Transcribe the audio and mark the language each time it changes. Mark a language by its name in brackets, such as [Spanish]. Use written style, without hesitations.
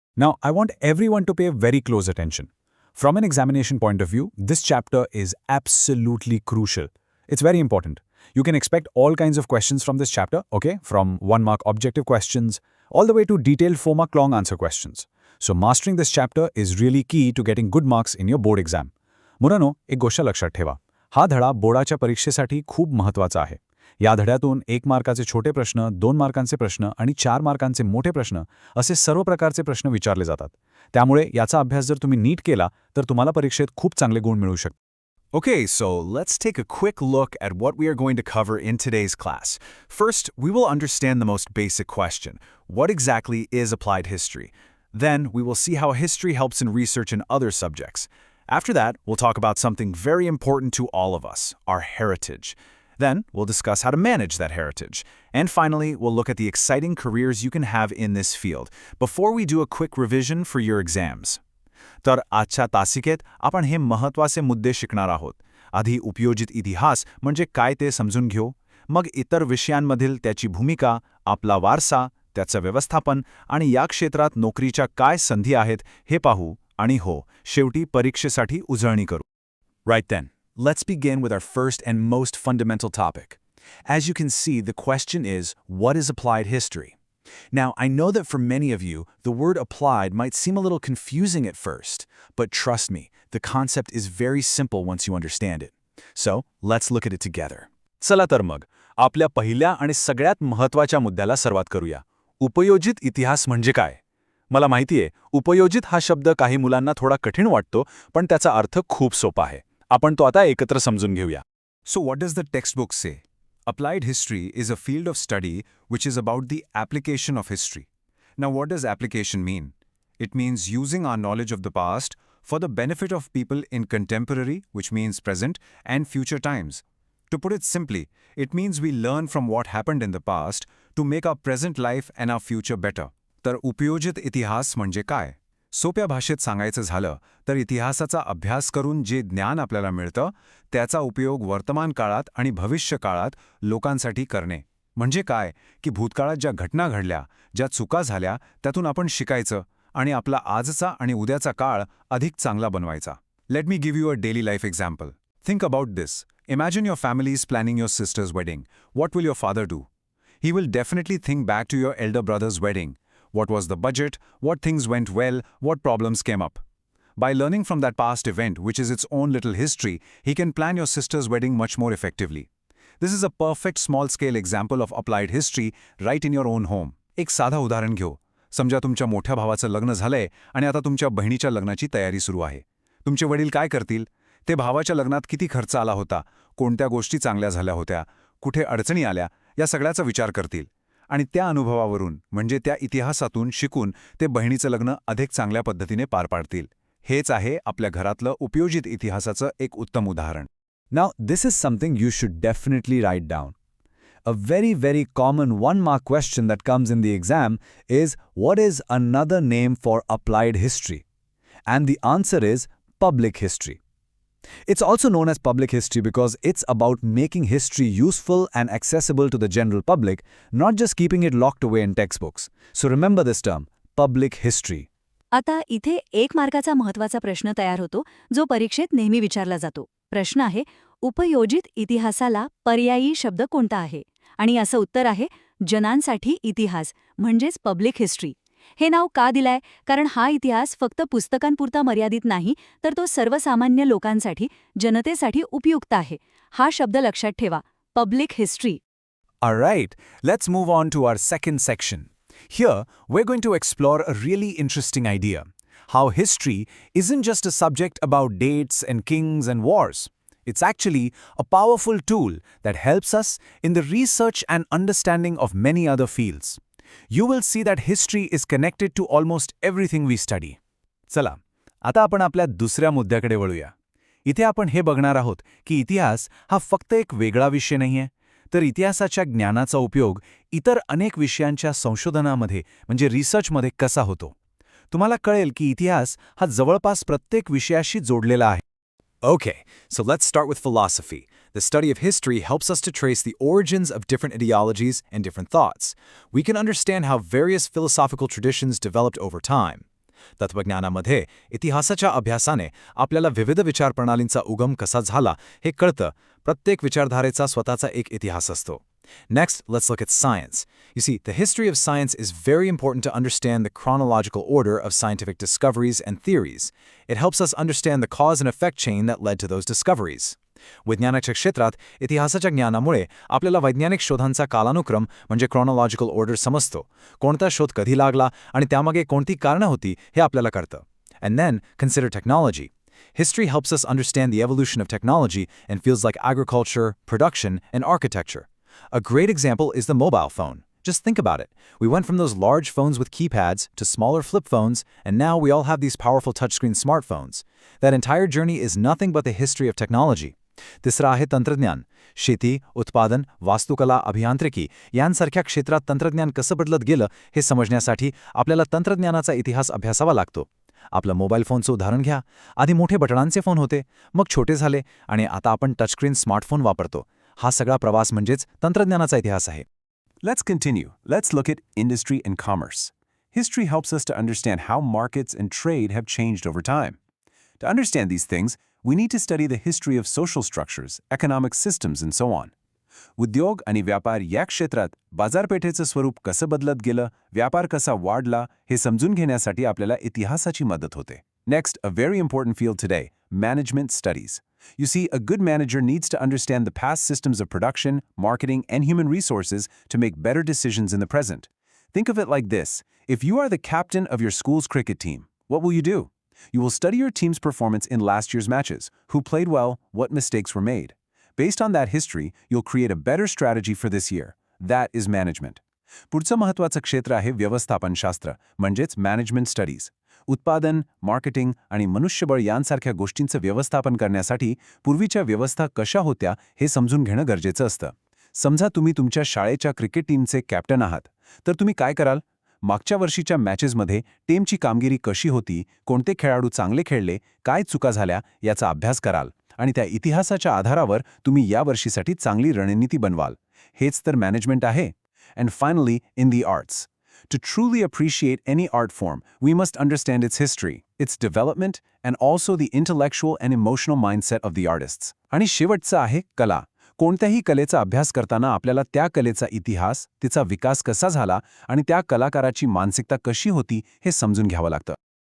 [English] Now, I want everyone to pay very close attention. From an examination point of view, this chapter is absolutely crucial. It's very important. You can expect all kinds of questions from this chapter, okay? From 1-mark objective questions all the way to detailed 4-mark long answer questions. So mastering this chapter is really key to getting good marks in your board exam. [Marathi] मुलांनो, एक गोष्ट लक्षात ठेवा. हा धडा बोर्डाच्या परीक्षेसाठी खूप महत्त्वाचा आहे. या धड्यातून 1 मार्काचे छोटे प्रश्न, 2 मार्कांचे प्रश्न आणि 4 मार्कांचे मोठे प्रश्न असे सर्व प्रकारचे प्रश्न विचारले जातात. त्यामुळे याचा अभ्यास जर तुम्ही नीट केला तर तुम्हाला परीक्षेत खूप चांगले गुण मिळू शकतात. [English] Okay, so let's take a quick look at what we are going to cover in today's class. First, we will understand the most basic question. What exactly is applied history? Then, we will see how history helps in research in other subjects. After that, we'll talk about something very important to all of us, our heritage. Then, we'll discuss how to manage that heritage. And finally, we'll look at the exciting careers you can have in this field before we do a quick revision for your exams. [Marathi] तर आजच्या तासिकेत आपण हे महत्त्वाचे मुद्दे शिकणार आहोत. आधी उपयोजित इतिहास म्हणजे काय ते समजून घेऊ, मग इतर विषयांमधील त्याची भूमिका, आपला वारसा, त्याचं व्यवस्थापन आणि या क्षेत्रात नोकरीच्या काय संधी आहेत हे पाहू आणि हो, शेवटी परीक्षेसाठी उजळणी करू. [English] Right then, let's begin with our first and most fundamental topic. As you can see, the question is, what is applied history? Now, I know that for many of you, the word applied might seem a little confusing at first, but trust me, the concept is very simple once you understand it. So, let's look at it together. [Marathi] चला तर मग, आपल्या पहिल्या आणि सगळ्यात महत्त्वाच्या मुद्द्याला सुरुवात करूया. उपयोजित इतिहास म्हणजे काय? मला माहितीये, उपयोजित हा शब्द काही मुलांना थोडा कठीण वाटतो, पण त्याचा अर्थ खूप सोपा आहे. आपण तो आता एकत्र समजून घेऊया. [English] So what does the textbook say? Applied history is a field of study which is about the application of history. Now what does application mean? It means using our knowledge of the past for the benefit of people in contemporary, which means present, and future times. To put it simply, it means we learn from what happened in the past to make our present life and our future better. [Marathi] तर उपयोजित इतिहास म्हणजे काय? सोप्या भाषेत सांगायचं झालं तर इतिहासाचा अभ्यास करून जे ज्ञान आपल्याला मिळतं त्याचा उपयोग वर्तमान काळात आणि भविष्य काळात लोकांसाठी करणे. म्हणजे काय की भूतकाळात ज्या घटना घडल्या, ज्या चुका झाल्या त्यातून आपण शिकायचं आणि आपला आजचा आणि उद्याचा काळ अधिक चांगला बनवायचा. [English] Let me give you a daily life example. Think about this. Imagine your family is planning your sister's wedding. What will your father do? He will definitely think back to your elder brother's wedding. What was the budget? What things went well? What problems came up? By learning from that past event, which is its own little history, he can plan your sister's wedding much more effectively. This is a perfect small-scale example of applied history right in your own home. [Marathi] एक साधा उदाहरण घेऊ. समजा तुमच्या मोठ्या भावाचं लग्न झालंय आणि आता तुमच्या बहिणीच्या लग्नाची तयारी सुरू आहे. तुमचे वडील काय करतील? ते भावाच्या लग्नात किती खर्च आला होता, कोणत्या गोष्टी चांगल्या झाल्या होत्या, कुठे अडचणी आल्या, या सगळ्याचा विचार करतील. आणि त्या अनुभवावरून म्हणजे त्या इतिहासातून शिकून ते बहिणीचं लग्न अधिक चांगल्या पद्धतीने पार पाडतील. हेच आहे आपल्या घरातलं उपयोजित इतिहासाचं एक उत्तम उदाहरण. [English] Now, this is something you should definitely write down. A very common 1-mark question that comes in the exam is, what is another name for applied history? And the answer is public history. It's also known as public history because it's about making history useful and accessible to the general public, not just keeping it locked away in textbooks. So remember this term, public history. [Marathi] आता इथे 1 मार्काचा महत्त्वाचा प्रश्न तयार होतो जो परीक्षेत नेहमी विचारला जातो. प्रश्न आहे, उपयोजित इतिहासाला पर्यायी शब्द कोणता आहे? आणि असं उत्तर आहे, जनांसाठी इतिहास म्हणजेच पब्लिक हिस्ट्री. हे नाव का दिलंय? कारण हा इतिहास फक्त पुस्तकांपुरता मर्यादित नाही, तर तो सर्वसामान्य लोकांसाठी, जनतेसाठी उपयुक्त आहे. हा शब्द लक्षात ठेवा, public history. [English] Alright, let's move on to our second section. Here, we're going to explore a really interesting idea. How history isn't just a subject about dates and kings and wars. It's actually a powerful tool that helps us in the research and understanding of many other fields. You will see that history is connected to almost everything we study. [Marathi] चला, आता आपण आपल्या दुसऱ्या मुद्द्याकडे वळूया. इथे आपण हे बघणार आहोत की इतिहास हा फक्त एक वेगळा विषय नाहीये, तर इतिहासाच्या ज्ञानाचा उपयोग इतर अनेक विषयांच्या संशोधनामध्ये म्हणजे रिसर्चमध्ये कसा होतो. तुम्हाला कळेल की इतिहास हा जवळपास प्रत्येक विषयाशी जोडलेला आहे. [English] Okay, so let's start with philosophy. The study of history helps us to trace the origins of different ideologies and different thoughts. We can understand how various philosophical traditions developed over time. [Marathi] तत्त्वज्ञानामध्ये इतिहासाच्या अभ्यासाने आपल्याला विविध विचारप्रणालींचा उगम कसा झाला हे कळतं. प्रत्येक विचारधारेचा स्वतःचा एक इतिहास असतो. [English] Next, let's look at science. You see, the history of science is very important to understand the chronological order of scientific discoveries and theories. It helps us understand the cause and effect chain that led to those discoveries. [Marathi] विज्ञानाच्या क्षेत्रात इतिहासाच्या ज्ञानामुळे आपल्याला वैज्ञानिक शोधांचा कालानुक्रम म्हणजे chronological order समजतो. कोणता शोध कधी लागला आणि त्यामागे कोणती कारणं होती हे आपल्याला कळतं. [English] And then, consider technology. History helps us understand the evolution of technology in fields like agriculture, production, and architecture. A great example is the mobile phone. Just think about it. We went from those large phones with keypads to smaller flip phones, and now we all have these powerful touchscreen smartphones. That entire journey is nothing but the history of technology. [Marathi] तिसरा आहे तंत्रज्ञान. शेती, उत्पादन, वास्तुकला, अभियांत्रिकी यांसारख्या क्षेत्रात तंत्रज्ञान कसं बदलत गेलं हे समजण्यासाठी आपल्याला तंत्रज्ञानाचा इतिहास अभ्यासावा लागतो. आपलं मोबाईल फोनचं उदाहरण घ्या. आधी मोठे बटणांचे फोन होते, मग छोटे झाले आणि आता आपण टचस्क्रीन स्मार्टफोन वापरतो. हा सगळा प्रवास म्हणजेच तंत्रज्ञानाचा इतिहास आहे. [English] Let's continue. Let's look at industry and commerce. History helps us to understand how markets and trade have changed over time. To understand these things, we need to study the history of social structures, economic systems, and so on. [Marathi] उद्योग आणि व्यापार या क्षेत्रात बाजारपेठेचं स्वरूप कसं बदलत गेलं, व्यापार कसा वाढला हे समजून घेण्यासाठी आपल्याला इतिहासाची मदत होते. [English] Next, a very important field today, management studies. You see, a good manager needs to understand the past systems of production, marketing, and human resources to make better decisions in the present. Think of it like this. If you are the captain of your school's cricket team, what will you do? You will study your team's performance in last year's matches, who played well, what mistakes were made. Based on that history, you'll create a better strategy for this year. That is management. [Marathi] पुढचं महत्त्वाचं क्षेत्र आहे व्यवस्थापनशास्त्र, म्हणजेच management studies. उत्पादन, marketing आणि मनुष्यबळ यांसारख्या गोष्टींचं व्यवस्थापन करण्यासाठी पूर्वीच्या व्यवस्था कशा होत्या हे समजून घेणं गरजेचं असतं. समजा तुम्ही तुमच्या शाळेच्या क्रिकेट टीमचे कॅप्टन आहात, तर तुम्ही काय कराल? मागच्या वर्षीच्या मॅचेसमध्ये टीमची कामगिरी कशी होती, कोणते खेळाडू चांगले खेळले, काय चुका झाल्या याचा अभ्यास कराल आणि त्या इतिहासाच्या आधारावर तुम्ही या वर्षीसाठी चांगली रणनीती बनवाल. हेच तर मॅनेजमेंट आहे. [English] And finally, in the arts. To truly appreciate any art form, we must understand its history, its development, and also the intellectual and emotional mindset of the artists. [Marathi] आणि शेवटचं आहे कला. कोणत्याही कलेचा अभ्यास करताना आपल्याला त्या कलेचा इतिहास, तिचा विकास कसा झाला आणि त्या कलाकाराची मानसिकता कशी होती हे समजून घ्यावं लागतं.